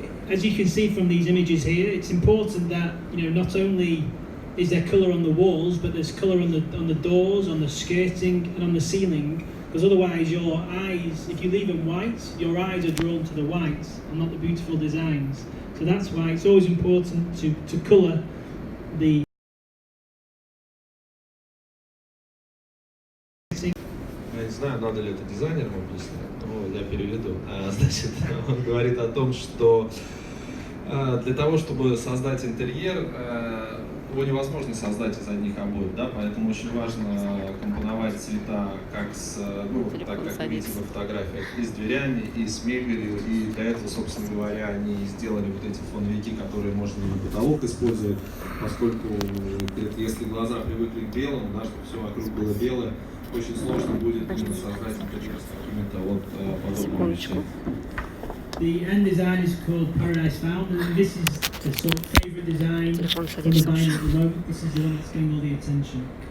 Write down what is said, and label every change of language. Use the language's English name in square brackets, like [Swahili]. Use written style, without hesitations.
[English] As you can see from these images here, it's important that, you know, not only is there colour on the walls, but there's colour on the doors, on the skirting, and on the ceiling. Because otherwise, your eyes, if you leave them white, your eyes are drawn to the white and not the beautiful designs. So that's why it's always important to colour the. [Russian] Я не знаю, надо ли это дизайнерам объяснять, но я переведу. Значит, он говорит о том, что для того, чтобы создать интерьер, его невозможно создать из одних обоев, да, поэтому очень важно компоновать цвета как с, ну, так как вы видите во фотографиях, и с дверями, и с мебелью, и для этого, собственно говоря, они сделали вот эти фоновики, которые можно на потолок использовать, поскольку если глаза привыкли к белому, да, чтобы все вокруг было белое, очень сложно будет именно создать интерьер с какими-то вот подобными вещами. [English] The end design is called Paradise Found, and this is the sort of favourite design from the buyer at the moment. This is the one that's getting all the attention.